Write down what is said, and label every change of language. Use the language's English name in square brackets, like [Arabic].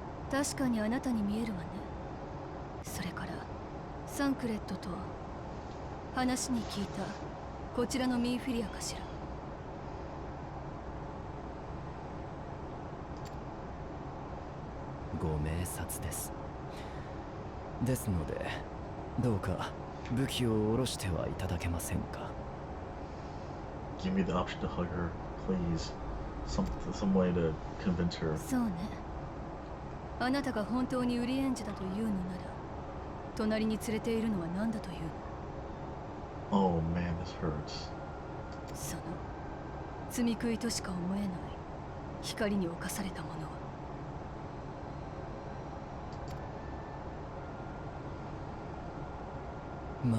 [Japanese] 確かにあなたに見えるわね。それからサンクレットと話に聞いたこちらのミーフィリアかしら。ご明察です。ですのでどうか武器を下ろしてはいただけませんか。 [English] Give me the option to hug her, please. Some way to convince her. [Japanese] そうね。あなたが本当にウリエンジェだというのなら、隣に連れているのは何だというの？ [English] Oh man, this hurts. [Japanese] その罪食いとしか思えない光に侵されたものは。